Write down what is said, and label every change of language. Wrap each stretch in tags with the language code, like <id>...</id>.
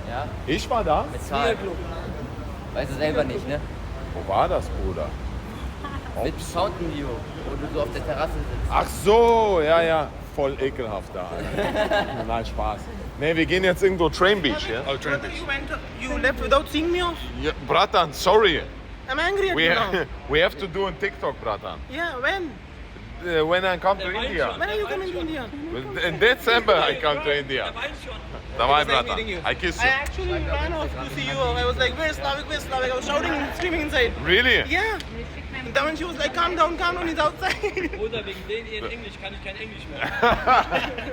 <de>Ja, Ich war da? mit Zahlen. Weißt du selber nicht, ne? Wo war das, Bruder? Mit Fountain View, wo du so auf der Terrasse sitzt. Ach so, ja. Voll ekelhaft da, Alter. Nein, Spaß. Ne, wir gehen jetzt irgendwo Train Beach, ja? Oh, Train Beach.</de> <en>You left without seeing me off?</en> <de>Ja, Bratan, sorry.</de> <en>I'm angry at you now. We have to do a TikTok, Bratan. Yeah, when? When I come to India. When are you coming to India? In December I come to India.</en> <de>Dabei, Bratan.</de> <en>Meeting you. I kiss I you. actually ran off to see you. I was like, where's Slavik, where's Slavik? I was shouting and screaming inside. Really? Yeah. And then when she was like, calm down, he's outside.</en> <de>Bruder, wegen denen in Englisch kann ich kein Englisch mehr.</de>